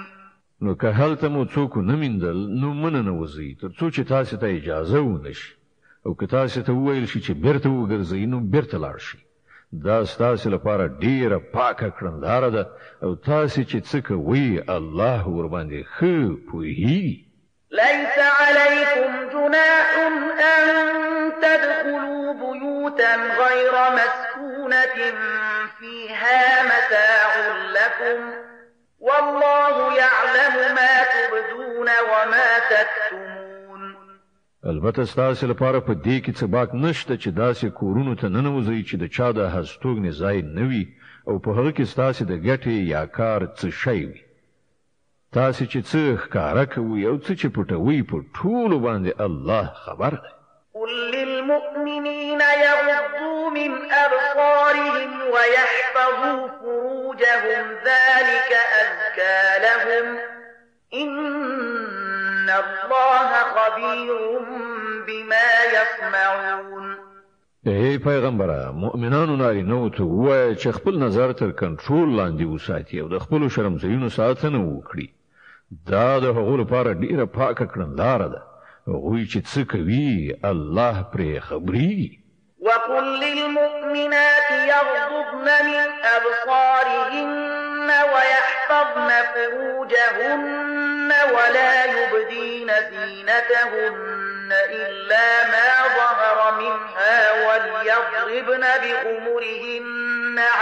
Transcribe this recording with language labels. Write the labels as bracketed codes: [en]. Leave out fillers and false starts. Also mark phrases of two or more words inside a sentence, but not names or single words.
[ps] نو که هلته مو څوک نه میندل نو مننه وځي تر څو چې تاسو ته اجازه ونشي او که تاسو ته وویل شي چې بیرته وګرځئ نو بیرته لاړ شئ. دا ستاسو لپاره ډیره پاکه کړنداره ده او تاسو چې څه کوئ الله ورباندې ښه پوهیږي. [ar] ليس عليكم جناح أن تدخلوا بيوتا غير مسكونة فيها متاع لكم والله يعلم ما تبدون وما تكتمون. [ps] البته ستاسو لپاره په دې کې څه باک نشته چې داسې کورونو ته ننوځئ چې د چا د هستوګنې ځای نه وي او په هغه کې ستاسو د ګټې یا کار څه شی وي. تاسو چې څه ښکاره کوئ او څه چې پټوئ په ټولو باندې الله خبر دی. [ar] قل للمؤمنين يغضوا من أبصارهم ويحفظوا فروجهم ذلك أزكى لهم إن الله خبير بما يصنعون. [ps] ای پیغمبره مؤمنانو نارینه‌وو ته ووایه چې خپل نظر تر کنټرول لاندې وساتي او د خپلو شرمځایونو ساتنه وکړي. دا د هغو لپاره ډیره پاکه کړنداره ده. هغوی چې څه کوي الله پرې خبرېږي. [ar] وقل للمؤمنات يغضضن من أبصارهن ويحفظن فروجهن ولا يبدين زينتهن إلا ما ظهر منها وليضربن بخمرهن